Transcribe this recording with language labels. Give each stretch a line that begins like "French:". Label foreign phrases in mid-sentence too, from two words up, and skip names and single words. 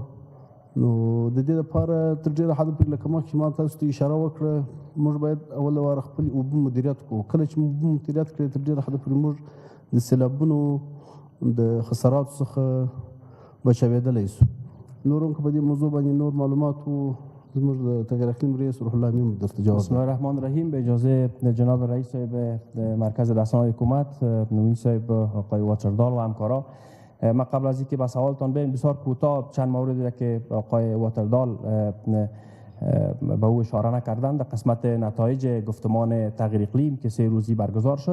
Pashto: نو د دې لپاره تر ډېره حده پورې لکه مخکې ما تاسو ته اشاره وکړه موږ باید اول واره خپلې اوبه مدیریت کړو. کله چې مو اوبه مدیریت کړې تر ډېره حده پورې موږ د سیلابونو د خساراتو څخه بچاوېدلی سو. نور هم که په دې موضوع باندې نور معلومات و زموږ د تغیر اقلیم رئیس روح الله امین درته جواب.
Arabic: بسم الله الرحمن الرحیم.
Persian: به اجازه جناب رئیس صاحب مرکز رسانه‌های حکومت، نوین صاحب، آقای واتردال و همکارا، ما قبل از اینکه به سوالتان بریم بسیار کوتاه چند موردی را که آقای واتردال به او اشاره نکردند در قسمت نتایج گفتمان تغییر اقلیم که 3 روزی برگزار شد.